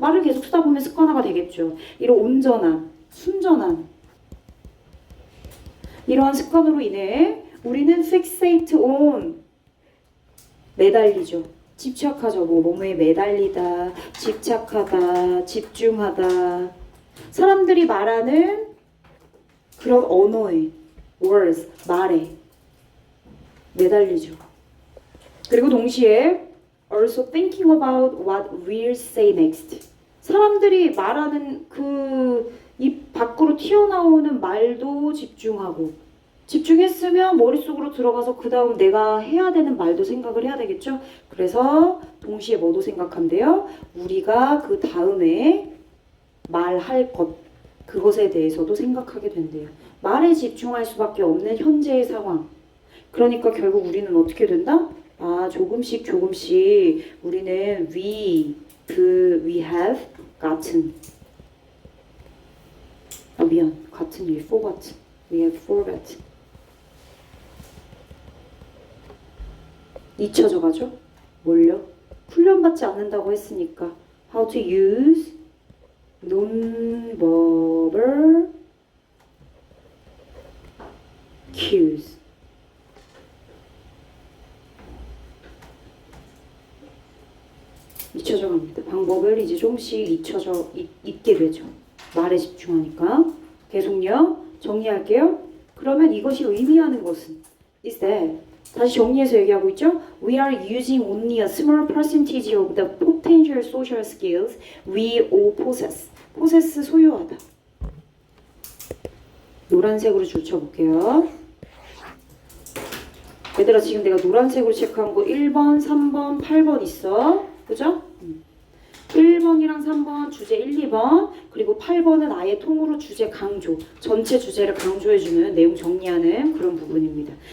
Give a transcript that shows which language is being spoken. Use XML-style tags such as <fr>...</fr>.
<ko>말을 계속 쓰다 보면 습관화가 되겠죠. 이런 온전한, 순전한 이러한 습관으로 인해 우리는</ko> <en>fixate on</en> <ko>매달리죠. 집착하죠. 뭐뭐에 매달리다, 집착하다, 집중하다. 사람들이 말하는 그런 언어에, words, 말에 매달리죠. 그리고 동시에</ko> <en>also thinking about what we'll say next.</en> <ko>사람들이 말하는 그 입 밖으로 튀어나오는 말도 집중하고 집중했으면 머릿속으로 들어가서 그 다음 내가 해야 되는 말도 생각을 해야 되겠죠? 그래서 동시에 뭐도 생각한대요? 우리가 그 다음에 말할 것, 그것에 대해서도 생각하게 된대요. 말에 집중할 수밖에 없는 현재의 상황. 그러니까 결국 우리는 어떻게 된다? 조금씩 우리는</ko> <en>we have gotten.</en> <ko>미안, 같은 일, forgotten.</ko> <en>We have forgotten.</en> <ko>잊혀져 가죠? 뭘요? 훈련받지 않는다고 했으니까</ko> <en>how to use non-verbal cues.</en> <ko>잊혀져 갑니다. 방법을 이제 조금씩 잊게 되죠. 말에 집중하니까. 계속요. 정리할게요. 그러면 이것이 의미하는 것은</ko> <en>is that</en> <ko>다시 정리해서 얘기하고 있죠.</ko> <en>We are using only a small percentage of the potential social skills we all possess.</en> <ko>possess 소유하다. 노란색으로 줄쳐볼게요. 얘들아 지금 내가 노란색으로 체크한 거 1번, 3번, 8번 있어. 그죠? 1번이랑 3번 주제 1, 2번 그리고 8번은 아예 통으로 주제 강조 전체 주제를 강조해주는 내용 정리하는 그런 부분입니다.</ko>